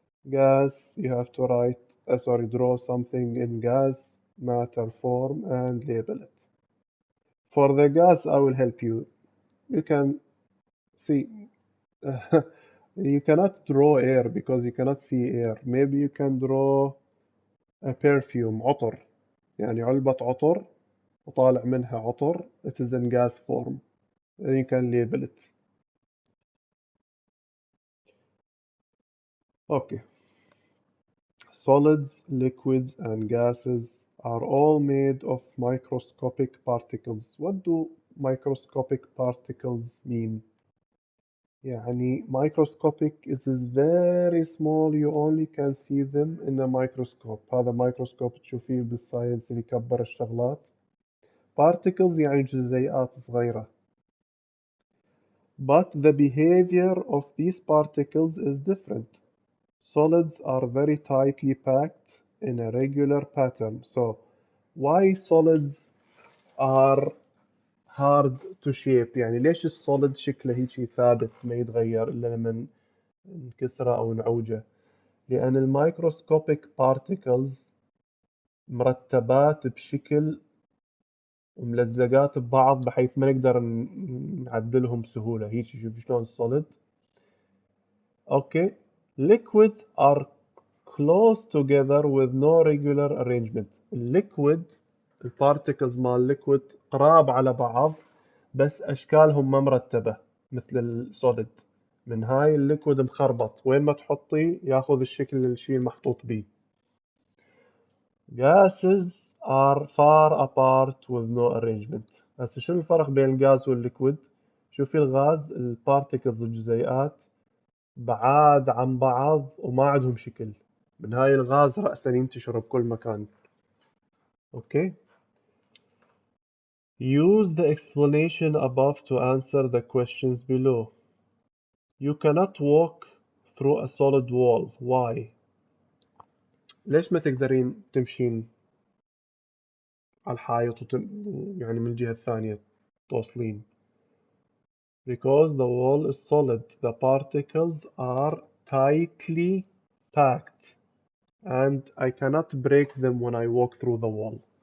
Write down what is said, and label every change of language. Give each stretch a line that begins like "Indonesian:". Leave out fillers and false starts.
English: Gas, you have to draw something in gas matter form and label it. For the gas, I will help you. You can see, you cannot draw air because you cannot see air. Maybe you can draw a perfume, عطر. يعني علبة عطر وطالع منها عطر. It is in gas form. Then you can label it. Okay. Solids, liquids, and gases are all made of microscopic particles. What do microscopic particles mean?
Arabic: يعني
English: microscopic, it is very small, you only can see them in a microscope.
Arabic: هذا microscope تشوفيه بالساينس اللي يكبر الشغلات. Particles يعني جزيئات صغيرة.
English: But the behavior of these particles is different. Solids are very tightly packed in a regular pattern. So why solids are hard to shape؟
Arabic: يعني ليش السوليد شكله هيك ثابت ما يتغير إلا لما نكسره أو نعوجه؟ لأن الميكروسكوبيك بارتيكلز مرتبات بشكل وملزقات ببعض بحيث ما نقدر نعدلهم بسهولة. هيك شوف شلون السوليد. Okay.
English: Liquids are close together with no regular arrangement.
Arabic: الليكويد البارتيكلز مال الليكويد قراب على بعض بس أشكالهم ما مرتبة مثل السوليد. من هاي الليكويد مخربط، وين ما تحطيه ياخذ الشكل الشيء المحطوط بيه.
English: Gases are far apart with no arrangement.
Arabic: هسه شنو الفرق بين الغاز والليكويد؟ شوفي الغاز البارتيكلز الجزيئات بعاد عن بعض وما عندهم شكل. من هاي الغاز رأسا ينتشر بكل مكان.
English: Okay. Use the explanation above to answer the questions below. You cannot walk through a solid wall. Why?
Arabic: ليش ما تقدرين تمشين على الحائط يعني من الجهة الثانية توصلين؟
English: Because the wall is solid, the particles are tightly packed and I cannot break them when I walk through the wall.